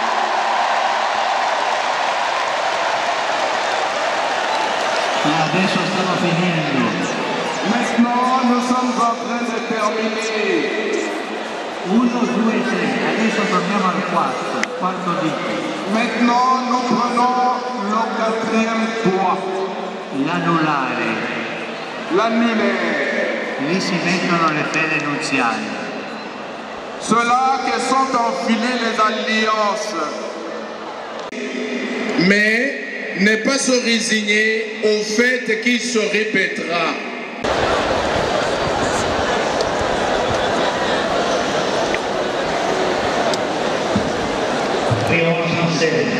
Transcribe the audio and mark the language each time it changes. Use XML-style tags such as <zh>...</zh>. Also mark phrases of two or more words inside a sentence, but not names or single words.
<it>Adesso stiamo finendo.</it> <fr>Maintenant, nous sommes en train de terminer.</fr> <it>1, 2, 3, adesso torniamo al quarto dito.</it> <fr>Maintenant, nous prenons le quatrième doigt.</fr> <it>L'anulare.</it> <fr>L'annulaire.</fr> <it>Lì si mettono le fede nuziali.</it> <fr>Ceux-là qui sont enfilés les alliances. Mais ne pas se résigner au fait qu'il se répétera. Prions ensemble.</fr>